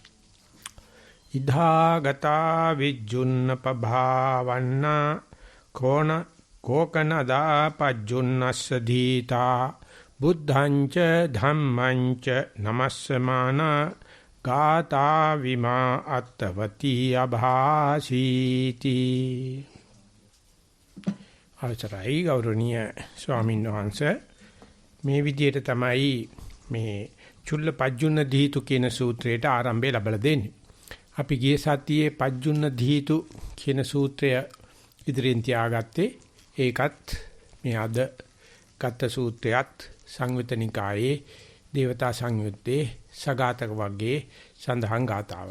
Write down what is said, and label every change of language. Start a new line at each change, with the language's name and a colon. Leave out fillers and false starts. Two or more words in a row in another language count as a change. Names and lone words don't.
Pali: ඉදාගතා විජ්ජුන්න පභාවන්නා කෝකනදා පජ්ජුන්නස්ස දීතා බුද්ධං ච ධම්මං ච නමස්සමාන ගාතා විමා අත්තවති අභාසීති
Sinhala: අවසරයි ගෞරවනීය ස්වාමීන් වහන්සේ මේ විදිහට තමයි මේ චුල්ල පජ්ජුන්න දීතු කියන සූත්‍රයට ආරම්භය ලැබලා දෙන්නේ අපි ගිය සතියේ පජ්ජුන්න දීතු කියන සූත්‍රය ඉදිරියෙන් තියාගත්තේ ඒකත් මේ අද ගත සූත්‍රයත් සංයුතනිකායේ දේවතා සංයුත්තේ සගතක වර්ගයේ සඳහන් ගාතාවක්.